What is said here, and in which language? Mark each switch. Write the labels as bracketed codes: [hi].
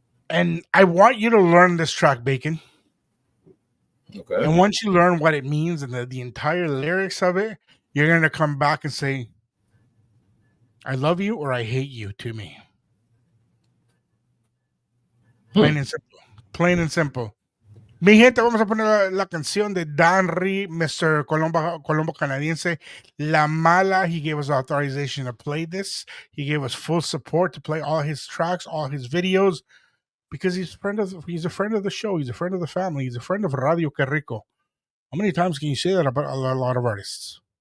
[en] And I want you to learn this track, Bacon. Okay. And once you learn what it means and the entire lyrics of it, you're going to come back and say, I love you or I hate you to me. Plain and simple. Plain and simple. [es] Mi gente, vamos a poner la canción de Danry, Mr. Colombo Canadiense, La Mala. [en] He gave us authorization to play this. He gave us full support to play all his tracks, all his videos, because he's a friend of the show. He's a friend of the family. He's a friend of Radio Que Rico. How many times can you say that about a lot of artists?